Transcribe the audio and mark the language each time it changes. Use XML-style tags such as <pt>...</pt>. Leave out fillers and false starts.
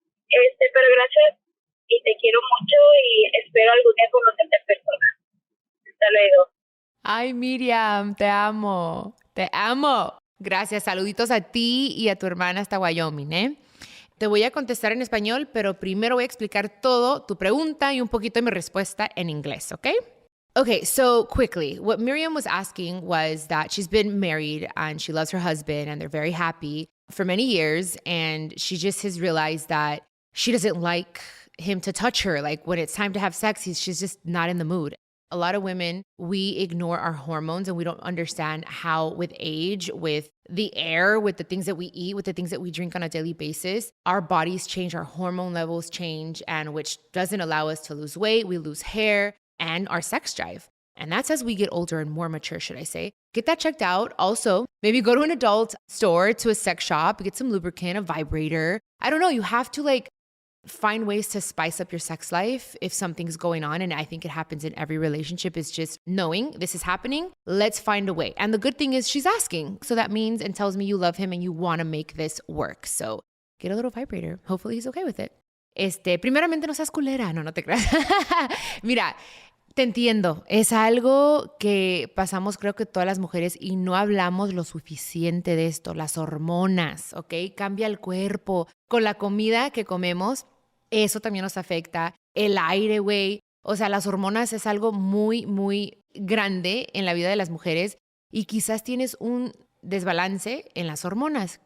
<es>Pero gracias y te quiero mucho y espero algún día conocerte en persona. Hasta luego. Ay, Miriam, te amo. Te amo. Gracias. Saluditos a ti y a tu hermana hasta Wyoming, ¿eh? Te voy a contestar en español, pero primero voy a explicar todo tu pregunta y un poquito de mi respuesta en inglés, ¿ok?</es> <en>Okay, so quickly, what Miriam was asking was that she's been married and she loves her husband and they're very happy for many years. And she just has realized that she doesn't like him to touch her. Like when it's time to have sex, she's just not in the mood. A lot of women, we ignore our hormones and we don't understand how with age, with the air, with the things that we eat, with the things that we drink on a daily basis, our bodies change, our hormone levels change, and which doesn't allow us to lose weight. We lose hair and our sex drive. And that's as we get older and more mature, should I say. Get that checked out. Also, maybe go to an adult store, to a sex shop, get some lubricant, a vibrator. I don't know. You have to find ways to spice up your sex life if something's going on. And I think it happens in every relationship, is just knowing this is happening. Let's find a way. And the good thing is she's asking. So that means and tells me you love him and you want to make this work. So get a little vibrator. Hopefully he's okay with it.</en> <es>Primeramente no seas culera. No te creas. Mira, te entiendo. Es algo que pasamos creo que todas las mujeres y no hablamos lo suficiente de esto. Las hormonas, ¿ok? Cambia el cuerpo. Con la comida que comemos, eso también nos afecta. El aire, güey. O sea, las hormonas es algo muy, muy grande en la vida de las mujeres y quizás tienes un desbalance en las hormonas.</es>